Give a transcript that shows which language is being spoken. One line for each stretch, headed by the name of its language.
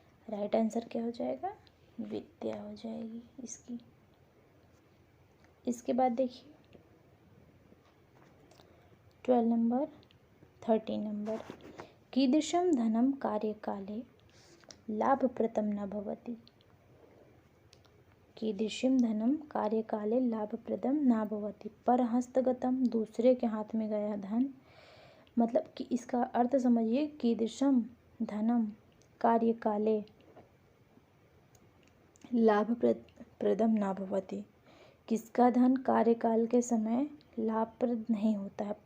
Hindi: Right answer क्या हो जाएगा? विद्या हो जाएगी इसकी। इसके बाद देखिए 12 नंबर, 13 नंबर,
Sanskrit: कीदृशं धनं कार्यकाले लाभप्रदं न भवति। कीदृशं धनं कार्यकाले लाभप्रदं न भवति। पर हस्तगतम,
Hindi: दूसरे के हाथ में गया धन, मतलब कि इसका अर्थ समझिए,
Sanskrit: कीदृशं धनम कार्यकाले लाभप्रदं न भवति।
Hindi: किसका धन कार्यकाल के समय लाभप्रद नहीं होता है।